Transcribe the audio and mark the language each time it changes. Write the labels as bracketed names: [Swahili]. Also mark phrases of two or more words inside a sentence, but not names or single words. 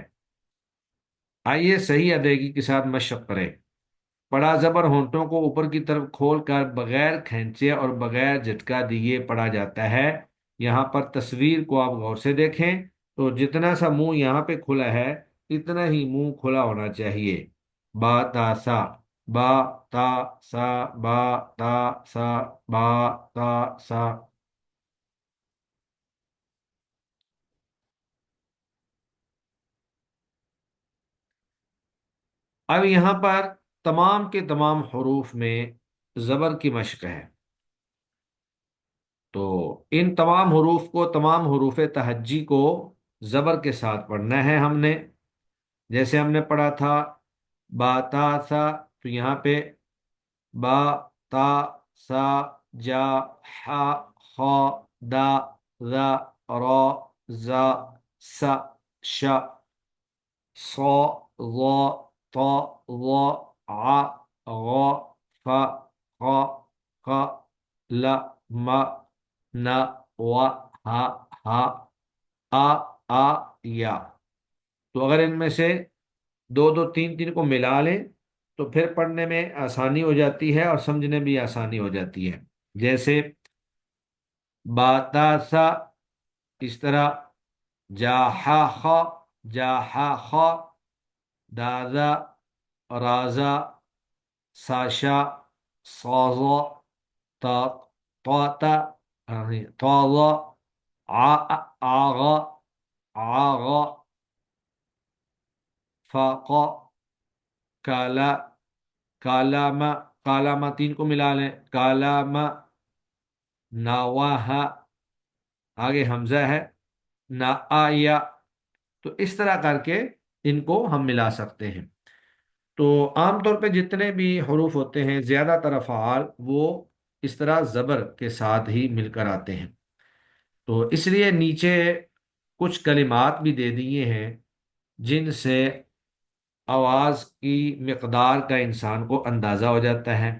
[Urdu] آئیے صحیح ادائیگی کے ساتھ مشق کریں۔ پڑا زبر ہونٹوں کو اوپر کی طرف کھول کر بغیر کھینچے اور بغیر جھٹکا دیے پڑا جاتا ہے۔ یہاں پر تصویر کو آپ غور سے دیکھیں تو جتنا سا منہ یہاں پہ کھلا ہے اتنا ہی منہ کھلا ہونا چاہیے، [Arabic] با تا سا با تا سا با تا سا با تا سا۔ [Urdu] اب یہاں پر تمام کے تمام حروف میں زبر کی مشق ہے، تو ان تمام حروف کو، تمام حروف تہجی کو زبر کے ساتھ پڑھنا ہے ہم نے۔ جیسے ہم نے پڑھا تھا [Arabic] با تا سا، [Urdu] تو یہاں پہ [Arabic] با تا سا جا حا خا دا ذا را زا سا شا صا ظا طا ظا ع غا فا خا خا لا ما نا وا ہا ہا آ یا۔ [Urdu] تو اگر ان میں سے دو دو تین تین کو ملا لیں تو پھر پڑھنے میں آسانی ہو جاتی ہے اور سمجھنے بھی آسانی ہو جاتی ہے۔ [Arabic] جیسے باتا سا، [Urdu] اس طرح [Arabic] جا ہا خا جا ہا خا، دادا رازا ساشا صازا تا طاتا طاضا آغا آغا فاقا کالا کالاما، کالاما [Urdu] تین کو ملا لیں [Arabic] کالاما ناواہا، [Urdu] آگے حمزہ ہے نا آیا، تو اس طرح کر کے ان کو ہم ملا سکتے ہیں۔ تو عام طور پہ جتنے بھی حروف ہوتے ہیں زیادہ تر افعال وہ اس طرح زبر کے ساتھ ہی مل کر آتے ہیں، تو اس لیے نیچے کچھ کلمات بھی دے دیے ہیں جن سے آواز کی مقدار کا انسان کو اندازہ ہو جاتا ہے۔